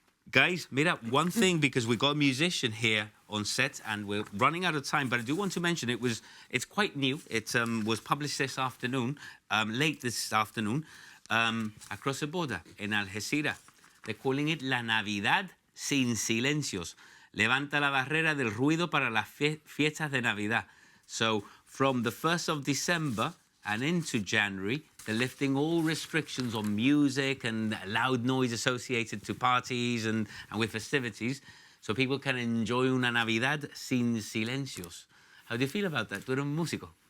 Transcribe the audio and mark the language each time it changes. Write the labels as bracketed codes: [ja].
[en] Guys, [es] mira, [en] one thing, because we got a musician here on set and we're running out of time, but I do want to mention it's quite new. It was published this afternoon, late this afternoon, across the border in Algeciras. They're calling it La Navidad sin silencios. [es] Levanta la barrera del ruido para las fiestas de Navidad. [en] So from the 1st of December and into January, they're lifting all restrictions on music and loud noise associated to parties and with festivities, so people can enjoy [es] una Navidad sin silencios. [en] How do you feel about that? [es] Tú eres un músico.